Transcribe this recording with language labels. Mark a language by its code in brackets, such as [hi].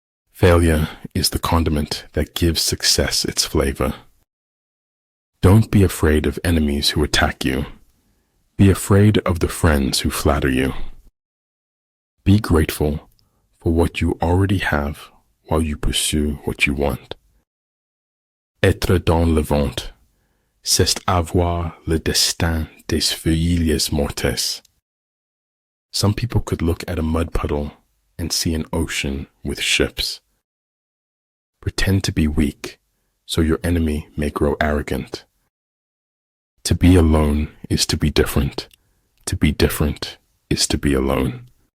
[en] Failure is the condiment that gives success its flavor. Don't be afraid of enemies who attack you. Be afraid of the friends who flatter you. Be grateful for what you already have while you pursue what you want. [fr] Être dans le vent, c'est avoir le destin des feuilles mortes. [en] Some people could look at a mud puddle and see an ocean with ships. Pretend to be weak, so your enemy may grow arrogant. To be alone is to be different. To be different is to be alone.